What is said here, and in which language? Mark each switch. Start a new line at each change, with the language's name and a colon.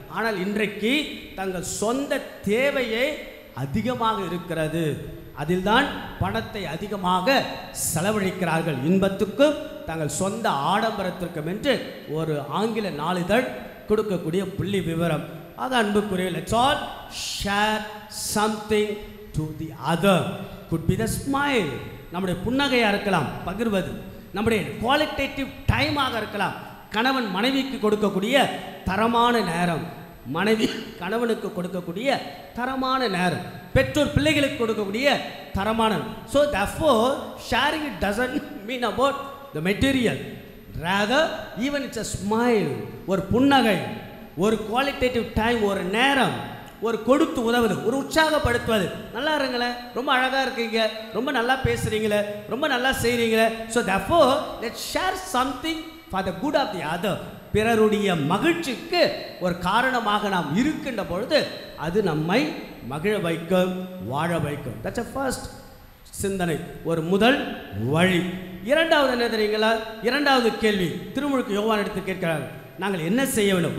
Tamil: ஆனால் இன்றைக்கு தங்கள் சொந்த தேவையே அதிகமாக இருக்கிறது, அதில்தான் பணத்தை அதிகமாக செலவழிக்கிறார்கள், இன்பத்துக்கும் தங்கள் சொந்த ஆடம்பரத்திற்கும் என்று ஒரு ஆங்கில நாளிதழ் கொடுக்கக்கூடிய புள்ளி விவரம்.
English: ஆக அன்புக்குரிய, let's all share something to the other. Could be the smile,
Tamil: நம்முடைய புன்னகையாக இருக்கலாம் பகிர்வது, நம்முடைய குவாலிட்டேட்டிவ் டைமாக இருக்கலாம். கணவன் மனைவிக்கு கொடுக்கக்கூடிய தரமான நேரம், மனைவி கணவனுக்கு கொடுக்கக்கூடிய தரமான நேரம், பெற்றோர் பிள்ளைகளுக்கு கொடுக்கக்கூடிய தரமான. So therefore sharing it doesn't mean about the material, rather even it's a smile, ஒரு புன்னகை, ஒரு குவாலிட்டேட்டிவ் டைம், ஒரு நேரம், ஒரு கொடுத்து உதவுது, ஒரு உற்சாகப்படுத்துவது. நல்லா இருங்களேன், ரொம்ப அழகாக இருக்கீங்க, ரொம்ப நல்லா பேசுகிறீங்களே, ரொம்ப நல்லா செய்கிறீங்களே.
English: So therefore let's share something for the good of the other.
Tamil: பிறருடைய மகிழ்ச்சிக்கு ஒரு காரணமாக நாம் இருக்கின்ற பொழுது அது நம்மை மகிழ வைக்கும், வாழ வைக்கும். தட்ஸ் a first சிந்தனை, ஒரு முதல் வழி. இரண்டாவது என்ன தெரியுங்களா? இரண்டாவது கேள்வி திருமுழுக்கு யோவான் எடுத்து கேட்கிறார், நாங்கள் என்ன செய்ய வேண்டும்?